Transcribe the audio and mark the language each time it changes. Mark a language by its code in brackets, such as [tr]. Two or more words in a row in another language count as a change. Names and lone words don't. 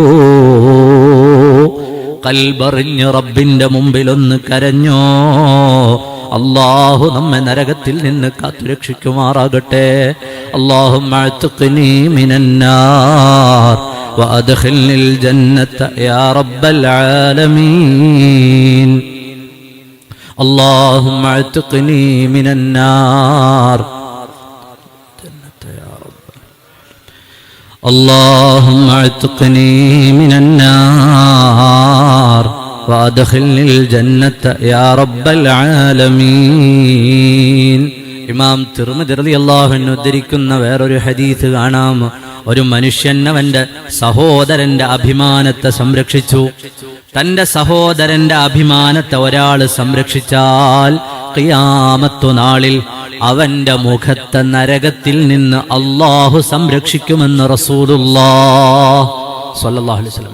[ml] കൽബറിഞ്ഞ് റബ്ബിന്റെ മുമ്പിൽ ഒന്ന് കരഞ്ഞോ. അല്ലാഹു നമ്മെ നരകത്തിൽ നിന്ന് കാത്തുരക്ഷിക്കുമാറാകട്ടെ. [ar] اللهم أعتقني من النار وأدخلني الجنة يا رب العالمين. اللهم اعتقني من النار. اللهم اعتقني من النار وادخلني الجنة يا رب العالمين. [ml] ഇമാം തിർമിദി [ar] رضي الله عنه [ml] ഉദ്ധരിക്കുന്ന വേറൊരു ഹദീസ് കാണാം. ഒരു മനുഷ്യൻ അവന്റെ സഹോദരന്റെ അഭിമാനത്തെ സംരക്ഷിച്ചു. തന്റെ സഹോദരന്റെ അഭിമാനത്തെ ഒരാൾ സംരക്ഷിച്ചാൽ ഖിയാമത്ത് നാളിൽ അവന്റെ മുഖത്തെ നരകത്തിൽ നിന്ന് അല്ലാഹു സംരക്ഷിക്കുമെന്ന് [ar] رسول الله صلى الله عليه وسلم.